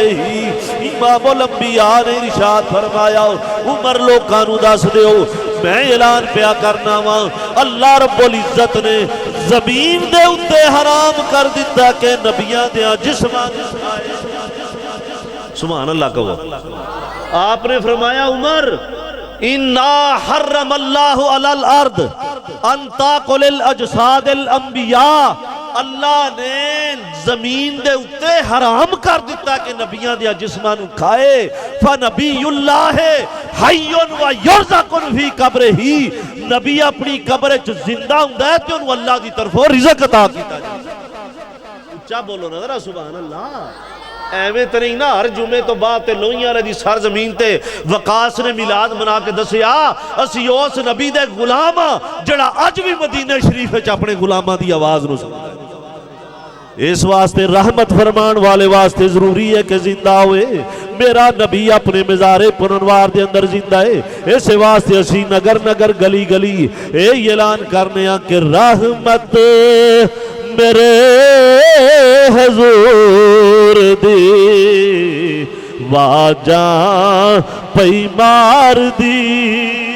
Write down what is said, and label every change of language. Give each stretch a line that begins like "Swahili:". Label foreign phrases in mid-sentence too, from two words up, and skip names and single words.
Punjabi: امام الانبیاء نے ارشاد فرمایا عمر لوکاں نو دس دیو میں اعلان پیا کرنا وا, اللہ رب العزت نے زمین دے اتے حرام کر دیتا کہ نبیاں دیاں جسماں
Arabic: سبحان اللہ
Punjabi: کہو. آپ نے فرمایا عمر
Arabic: اِنَّا حَرَّمَ اللَّهُ عَلَى الْأَرْضِ أَن تَأْكُلَ الْأَجْسَادَ الْأَنْبِيَاءِ,
Punjabi: اللہ نے زمین دے اتے حرام کر دیتا کہ نبیاں دیا جسمان کھائے.
Arabic: فَنَبِيُّ اللَّهِ حَيٌّ وَيُرْزَقٌ فِي قَبْرِهِ,
Punjabi: نبی اپنی قبر چ زندہ ہوندا ہے تے انہوں اللہ دی طرفوں رزق عطا کیتا جائے. اچھا بولو نا ذرا
Arabic: سبحان اللہ.
Punjabi: ایویں تے نہیں نا ہر جمعے تو بعد تے لوئیاں والی سر زمین تے وقاص نے میلاد منا کے دسیا اسی اس نبی دے غلام جڑا اج بھی مدینہ شریف وچ اپنے غلاماں دی آواز نو سندا ہے۔ اس واسطے رحمت فرمان والے واسطے ضروری ہے کہ زندہ ہوئے میرا نبی اپنے مزار پرنوار دے اندر زندہ ہے۔ اس واسطے اسی نگر نگر گلی گلی اے اعلان کرنے ہاں کہ رحمت میرے حضور دی واجاں پئی مار دی۔